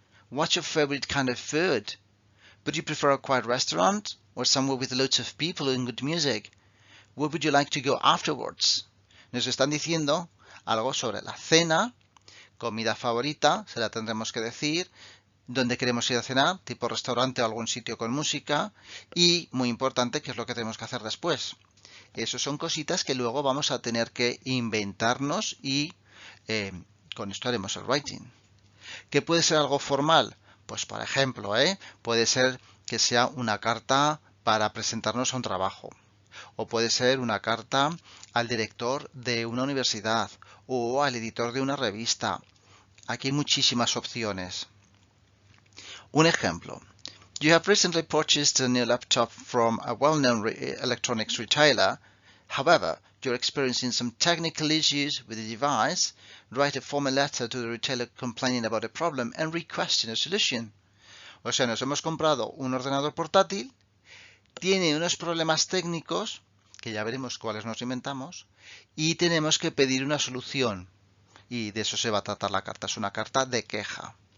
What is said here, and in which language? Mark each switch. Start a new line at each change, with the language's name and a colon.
English: What's your favorite kind of food? Would you prefer a quiet restaurant or somewhere with lots of people and good music? Where would you like to go afterwards?
Spanish: Nos están diciendo algo sobre la cena, comida favorita, se la tendremos que decir, dónde queremos ir a cenar, tipo restaurante o algún sitio con música, y, muy importante, qué es lo que tenemos que hacer después. Eso son cositas que luego vamos a tener que inventarnos y con esto haremos el writing. ¿Qué puede ser algo formal? Pues por ejemplo, puede ser que sea una carta para presentarnos a un trabajo. O puede ser una carta al director de una universidad o al editor de una revista. Aquí hay muchísimas opciones. Un ejemplo.
English: You have recently purchased a new laptop from a well-known electronics retailer. However, you're experiencing some technical issues with the device. Write a formal letter to the retailer complaining about the problem and requesting a solution.
Spanish: O sea, nos hemos comprado un ordenador portátil, tiene unos problemas técnicos, que ya veremos cuáles nos inventamos, y tenemos que pedir una solución. y de eso se va a tratar la carta. Es una carta de queja.